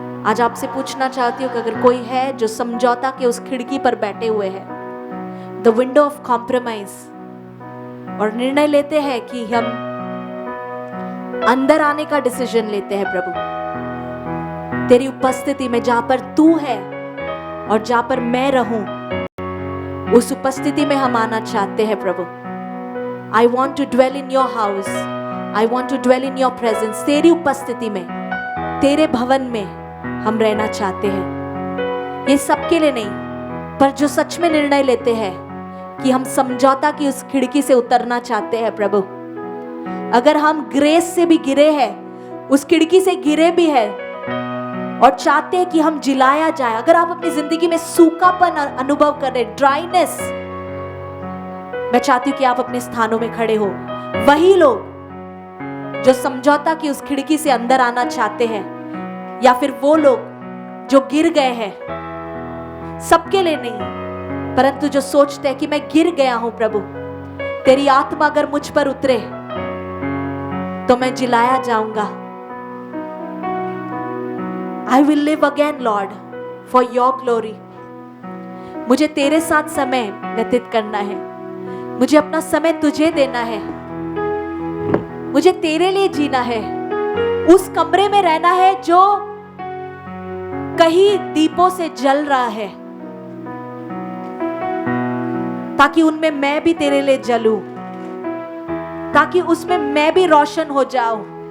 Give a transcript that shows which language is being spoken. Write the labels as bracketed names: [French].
[Hindi] आज आपसे पूछना चाहती हूँ कि अगर कोई है जो समझौता के उस खिड़की पर बैठे हुए है, [English] the window of compromise, [Hindi] और निर्णय लेते हैं कि हम अंदर आने का डिसीजन लेते हैं प्रभु, तेरी उपस्थिति में जहां पर तू है और जहां पर मैं रहूं, उस उपस्थिति में हम आना चाहते हैं प्रभु। [English] I want to dwell in your house. I want to dwell in your presence. [Hindi] तेरी उपस्थिति में, तेरे भवन में हम रहना चाहते हैं। ये सबके लिए नहीं, पर जो सच में निर्णय लेते हैं कि हम समझौता की उस खिड़की से उतरना चाहते हैं प्रभु। अगर हम ग्रेस से भी गिरे हैं, उस खिड़की से गिरे भी हैं और चाहते हैं कि हम जिलाया जाए, अगर आप अपनी जिंदगी में सूखापन अनुभव कर रहे, ड्राइनेस, मैं चाहती हूं कि आप अपने स्थानों में खड़े हो। वही लोग जो समझौता की उस खिड़की से अंदर आना चाहते हैं, या फिर वो लोग जो गिर गए हैं, सबके लिए नहीं, परंतु जो सोचते हैं कि मैं गिर गया हूं प्रभु, तेरी आत्मा अगर मुझ पर उतरे तो मैं जिलाया जाऊंगा। [English] I will live again, Lord, for your glory. [Hindi] मुझे तेरे साथ समय व्यतीत करना है, मुझे अपना समय तुझे देना है, मुझे तेरे लिए जीना है, उस कमरे में रहना है जो कहीं दीपों से जल रहा है, ताकि उनमें मैं भी तेरे लिए जलूं, ताकि उसमें मैं भी रोशन हो जाऊं।